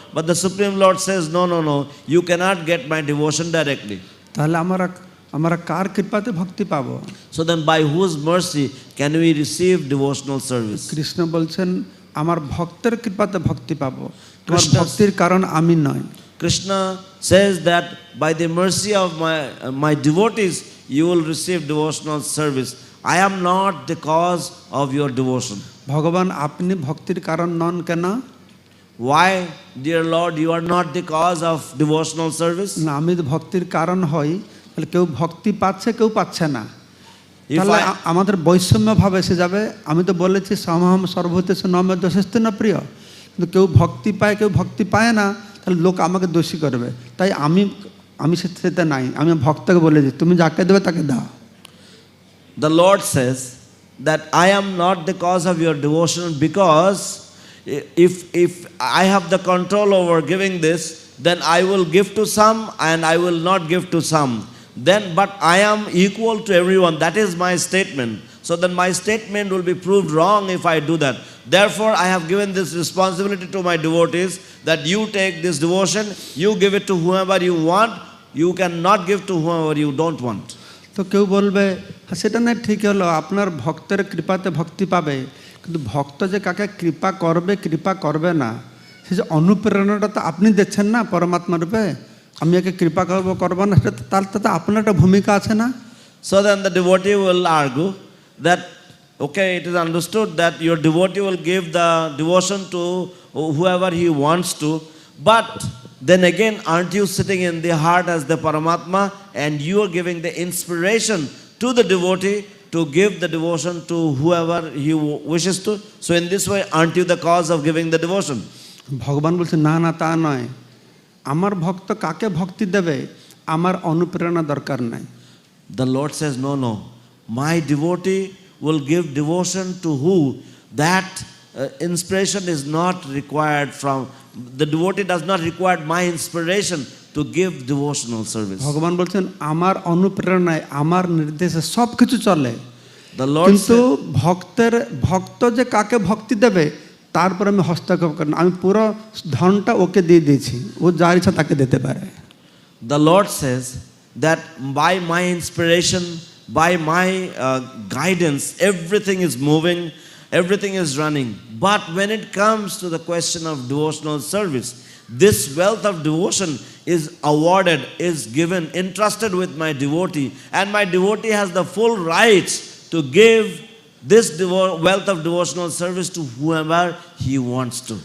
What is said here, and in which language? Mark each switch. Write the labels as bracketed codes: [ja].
[en] But the Supreme Lord says, no, you cannot get my devotion directly. [bn] তাহলে আমরা কার কৃপাতে ভক্তি পাবো? [en] So then by whose mercy can we receive devotional service? [bn] Krishna বলছেন আমার ভক্তের কৃপাতে ভক্তি পাবো, তোমার ভক্তির কারণ আমি নয়। [en] Krishna says that by the mercy of my devotees you will receive devotional service. I am not the cause of your devotion. [bn] ভগবান আপনি ভক্তির কারণ নন কেন? [en] Why, dear Lord, you are not the cause of devotional service? [bn] না, আমি ভক্তির কারণ হই, তাহলে কেউ ভক্তি পাচ্ছে, কেউ পাচ্ছে না। তাহলে আমাদের বৈষম্য ভাব এসে যাবে। আমি তো বলেছি [sa] সমহম সর্বভূতেষু ন মে দোষস্তে ন প্রিয়, [bn] কিন্তু কেউ ভক্তি পায়, কেউ ভক্তি পায় না, তাহলে লোক আমাকে দোষী করবে। তাই আমি সেটা নাই, আমি ভক্তকে বলেছি তুমি যাকে দেবে তাকে দাও। [en] The Lord says that I am not the cause of your devotion, because if I have the control over giving this, then I will give to some and I will not give to some. But I am equal to everyone. That is my statement. So then my statement will be proved wrong if I do that. Therefore I have given this responsibility to my devotees, that you take this devotion, you give it to whoever you want, you cannot give to whoever you don't want. [bn] তো কেউ বলবে সেটা না, ঠিক হলো আপনার ভক্তের কৃপাতে ভক্তি পাবে, কিন্তু ভক্ত যে কাকে কৃপা করবে না, সে যে অনুপ্রেরণাটা তো আপনি দিচ্ছেন না পরমাত্মা রূপে। আমি একে কৃপা করবো না, সেটা তার তো আপনার একটা ভূমিকা আছে না? [en] So then the devotee will argue that okay, it is understood that your devotee will give the devotion to whoever he wants to, but then again, aren't you sitting in the heart as the Paramatma, and you are giving the inspiration to the devotee to give the devotion to whoever he wishes to? So in this way, aren't you the cause of giving the devotion? [bn] ভগবান বলছে না না, তা নয়। আমার ভক্ত কাকে ভক্তি দেবে আমার অনুপ্রেরণা দরকার নাই। [en] The Lord says, no, my devotee will give devotion to who? That inspiration is not required from, the devotee does not require my inspiration to give devotional service. [bn] ভগবান বলছেন আমার অনুপ্রেরণায় আমার নির্দেশে সব কিছু চলে, [en] The Lord [bn] কিন্তু [en] said, [bn] ভক্ত যে কাকে ভক্তি দেবে তারপর আমি হস্তক্ষেপ করি না, আমি পুরো ধনটা ওকে দিয়ে দিয়েছি, ও যার ইচ্ছা তাকে দিতে পারে। [en] the Lord says that by my inspiration, by my guidance, everything is moving, everything is running. But when it comes to the question of devotional service, this wealth of devotion is awarded, is given, entrusted with my devotee, and my devotee has the full rights to give this wealth of devotional service to whoever he wants to.